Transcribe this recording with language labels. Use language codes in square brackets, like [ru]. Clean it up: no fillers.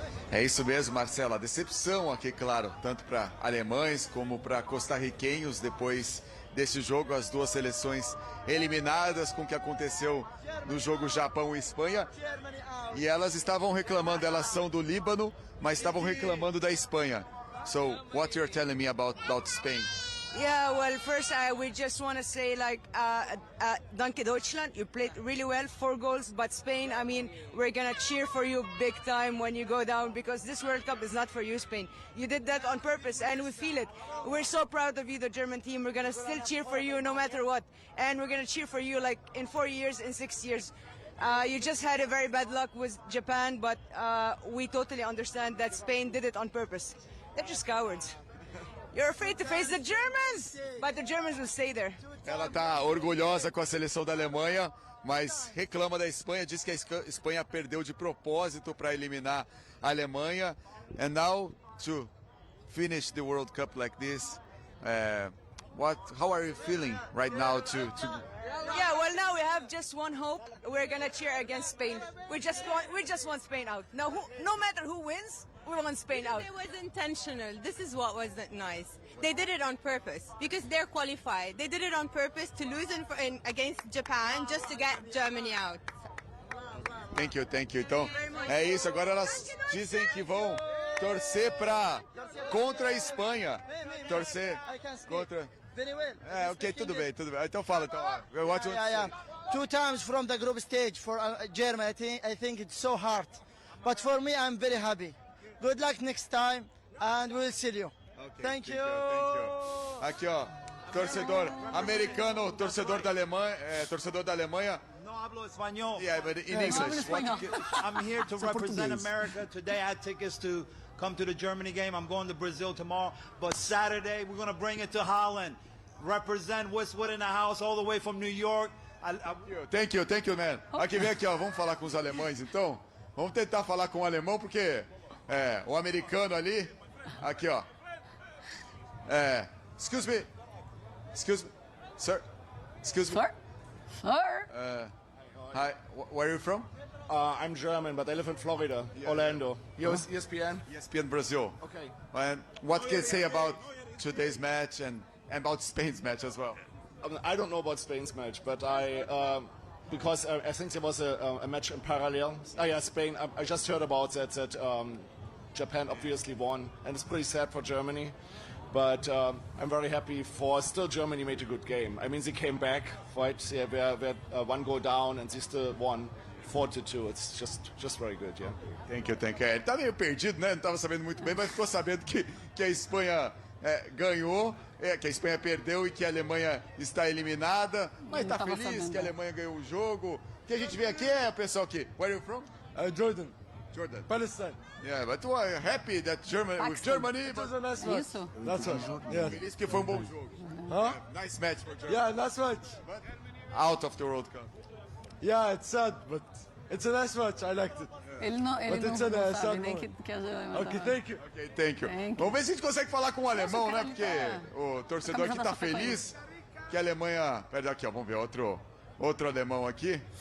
[pt] É isso mesmo, Marcelo. A decepção aqui, claro, tanto para alemães como para costarriquenhos depois deste jogo, as duas seleções eliminadas com o que aconteceu no jogo Japão e Espanha. E elas estavam reclamando, elas são do Líbano, mas estavam reclamando da Espanha. [en] So, what you're telling me about Spain? Yeah, well, first we just want to say [de] Danke Deutschland. [en] You played really well, 4 goals, but Spain, I mean, we're gonna cheer for you big time when you go down because this World Cup is not for you, Spain. You did that on purpose, and we feel it. We're so proud of you, the German team. We're gonna still cheer for you no matter what, and we're gonna cheer for you like in 4 years, in 6 years. You just had a very bad luck with Japan, but we totally understand that Spain did it on purpose. They're just cowards. You're afraid to face the Germans, but the Germans will stay there. [pt] Ela está orgulhosa com a seleção da Alemanha, mas reclama da Espanha, diz que a Espanha perdeu de propósito para eliminar a Alemanha. [en] And now to finish the World Cup like this, how are you feeling right now Yeah, well, now we have just one hope. We're gonna cheer against Spain. We just want Spain out. No matter who wins, we want Spain out. It was intentional. This is what wasn't nice. They did it on purpose because they're qualified. They did it on purpose to lose against Japan just to get Germany out. Thank you. [pt] Então, é isso. Agora elas dizem que vão torcer contra a Espanha. Torcer contra... ok, tudo bem. Então fala. [en] Yeah. 2 times from the group stage for Germany. I think it's so hard. But for me, I'm very happy. Good luck next time, and we'll see you. Okay, thank you. [pt] Aqui, ó, torcedor americano, torcedor da Alemanha. [es] No hablo español. [en] Yeah, but in English. I'm here to represent America. Today I had tickets to come to the Germany game. I'm going to Brazil tomorrow. But Saturday we're going to bring it to Holland. Represent Westwood in the house all the way from New York. Thank you, man. [pt] Aqui, vem aqui, ó, vamos falar com os alemães, então. Vamos tentar falar com o alemão, porque o americano ali, aqui, ó. [en] Excuse me, sir. Excuse me. Sir? Hi, where are you from? I'm German, but I live in Florida, Orlando. ESPN? ESPN Brazil. Okay. And what can you say about today's match and about Spain's match as well? I don't know about Spain's match, but because I think there was a match in parallel. Yeah, Spain. I just heard about that Japan obviously won, and it's pretty sad for Germany. But I'm very happy for still Germany made a good game. I mean, they came back, right? They were one goal down, and they still won 4-2. It's just very good, yeah. Thank you. [pt] Ele tá meio perdido, né? Não estava sabendo muito bem, mas ficou sabendo que a Espanha ganhou, que a Espanha perdeu e que a Alemanha está eliminada. Mas está feliz que a Alemanha ganhou o jogo. O que a gente vê aqui o pessoal aqui. [en] Where are you from? Jordan. Palestine. Yeah, but you are happy that with Germany. It was a nice match. [pt] Isso? [en] That's right. Yeah. [pt] Feliz que foi um bom jogo. Huh? [en] Nice match for Germany. Yeah, nice match. But out of the World Cup. Yeah, it's sad, but it's a nice match. I liked it. [pt] Ele não sabe nem que a Alemanha [en] Okay, thank you. Okay, thank you. [pt] Vamos ver se a gente consegue falar com o alemão, né? Porque o torcedor aqui tá feliz que a Alemanha... Pera aqui, ó, vamos ver outro alemão aqui.